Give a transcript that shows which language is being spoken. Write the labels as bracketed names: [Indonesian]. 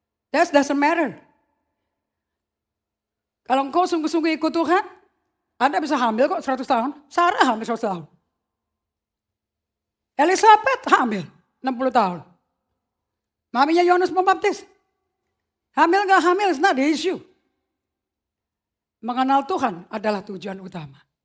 [English] That doesn't matter. [Indonesian] Kalau engkau sungguh-sungguh ikut Tuhan, Anda bisa hamil kok 100 tahun. Sarah hamil 100 tahun. Elizabeth hamil 60 tahun. Maminya Yohanes Pembaptis. Hamil gak hamil, [English] it's not the issue. [Indonesian] Mengenal Tuhan adalah tujuan utama.